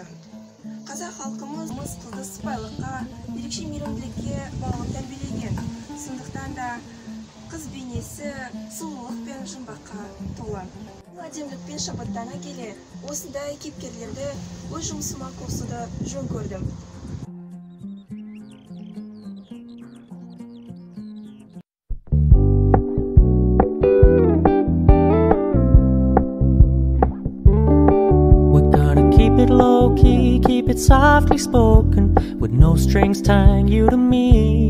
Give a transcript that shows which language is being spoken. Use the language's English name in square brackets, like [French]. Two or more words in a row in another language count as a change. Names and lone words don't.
[Kazakh] Қазақ халқымыз қызды сыпайылыққа, ерекше мейірімділікке баулып тәрбиелеген. Сондықтан да қыз бейнесі сұлулық пен жұмбаққа толы. Әдемілікпен шабыттана келе, осындай кейіпкерлерді өз жұмысыма қосуды жөн көрдім. [English] Keep it low key, keep it softly spoken, with no strings tying you to me.